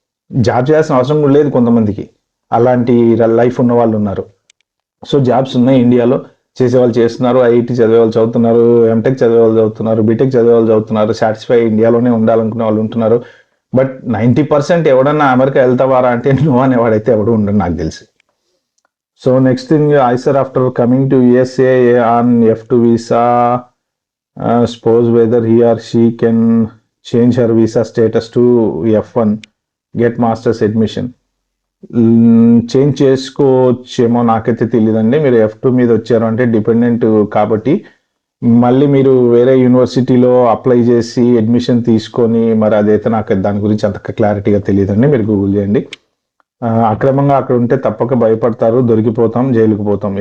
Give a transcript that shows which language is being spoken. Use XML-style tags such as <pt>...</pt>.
<te>Job చేయాల్సిన అవసరం కూడా లేదు కొంతమందికి, అలాంటి లైఫ్ ఉన్న వాళ్ళు ఉన్నారు. సో జాబ్స్ ఉన్నాయి ఇండియాలో, చేసేవాళ్ళు చేస్తున్నారు, ఐఐటి చదివే వాళ్ళు చదువుతున్నారు, ఎంటెక్ చదివే వాళ్ళు చదువుతున్నారు, బీటెక్ చదివే వాళ్ళు చదువుతున్నారు, సాటిస్ఫై ఇండియాలోనే ఉండాలనుకునే వాళ్ళు ఉంటున్నారు. బట్ 90% ఎవడన్నా అమెరికా వెళ్తావారా అంటే నువ్వు అనేవాడైతే ఎవడు ఉండడు నాకు తెలిసి.</te> <en>So next thing, ఐసర్ after coming to USA on F2 visa, suppose whether he or she can change her visa status to F1, get master's admission.</en> <te>Change చేసుకోవచ్చేమో, నాకైతే తెలియదండి. మీరు F2 మీద వచ్చారు అంటే డిపెండెంట్ కాబట్టి మళ్ళీ మీరు వేరే యూనివర్సిటీలో అప్లై చేసి అడ్మిషన్ తీసుకొని, మరి అదైతే నాకు దాని గురించి అంత క్లారిటీగా తెలియదండి, మీరు గూగుల్ చేయండి. అక్రమంగా అక్కడ ఉంటే తప్పక భయపడతారు, దొరికిపోతాం, జైలుకు పోతాం.</te>